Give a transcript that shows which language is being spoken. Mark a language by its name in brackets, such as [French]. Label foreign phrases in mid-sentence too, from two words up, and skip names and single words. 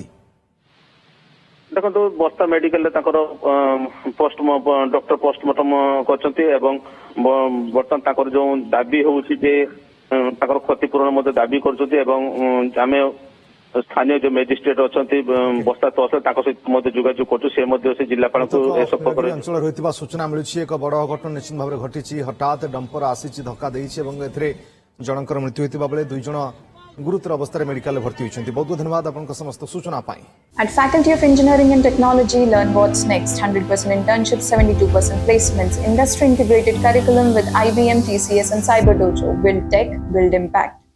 [Odia] ଦେଖନ୍ତୁ ବର୍ଷା ମେଡିକାଲରେ ତାଙ୍କର ଡକ୍ଟର ପୋଷ୍ଟମର୍ଟମ କରିଛନ୍ତି ଏବଂ ବର୍ତ୍ତମାନ ତାଙ୍କର ଯୋଉ ଦାବି ହଉଛି ଯେ ତାଙ୍କର କ୍ଷତିପୂରଣ ମଧ୍ୟ ଦାବି କରୁଛନ୍ତି ଏବଂ ଆମେ ସ୍ଥାନୀୟ ଯୋଉ ମେଜିଷ୍ଟ୍ରେଟ ଅଛନ୍ତି ବର୍ଷା ତହସିଲ ତାଙ୍କ ସହିତ ମଧ୍ୟ ଯୋଗାଯୋଗ କରୁଛୁ ସେ ମଧ୍ୟ ସେ ଜିଲ୍ଲାପାଳଙ୍କୁ ଏ ସମ୍ପର୍କରେ ଅଞ୍ଚଳରେ ହୋଇଥିବା ସୂଚନା ମିଳୁଛି ଏକ ବଡ଼ ଅଘଟଣ ନିଶ୍ଚିତ ଭାବରେ ଘଟିଛି। ହଠାତ୍ ଡମ୍ପର ଆସିଛି ଧକ୍କା ଦେଇଛି ଏବଂ ଏଥିରେ ଜଣଙ୍କର ମୃତ୍ୟୁ ହୋଇଥିବା ବେଳେ 2 ଜଣ ଗୁରୁତର ଅବସ୍ଥାରେ ମେଡିକାଲରେ ଭର୍ତ୍ତି ହୋଇଛନ୍ତି। ବହୁତ ବହୁତ ଧନ୍ୟବାଦ ଆପଣଙ୍କ ସମସ୍ତ ସୂଚନା ପାଇଁ। [English] At Faculty of Engineering and Technology, learn what's next. 100% internships, 72% placements, industry integrated curriculum with IBM, TCS and Cyber Dojo. Build tech, build impact.